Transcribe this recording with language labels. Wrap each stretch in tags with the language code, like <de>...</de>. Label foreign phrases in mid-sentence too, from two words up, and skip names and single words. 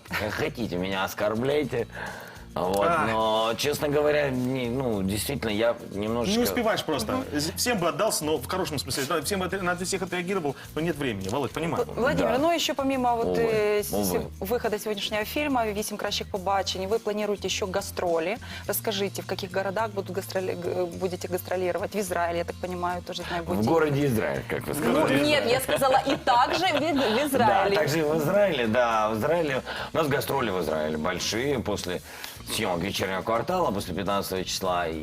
<ru>Как хотите, меня оскорбляйте. Вот, но, честно говоря, действительно, я немножечко... Не успеваешь просто. Всем бы отдался, но в хорошем смысле. Да, на всех отреагировал, но нет времени. Володь, понимаю. Владимир, Да. ну еще помимо Увы. выхода сегодняшнего фильма «Вісім кращих побачень», вы планируете еще гастроли. Расскажите, в каких городах будете гастролировать? В Израиле, я так понимаю, тоже знаю, В будете. городе Израиль, как вы сказали. Ну, нет, я сказала, и также в Да, Израиле. также в Израиле, да, в Израиле. У нас гастроли в Израиле большие после съемок «Вечернего квартала», после 15 числа.</ru>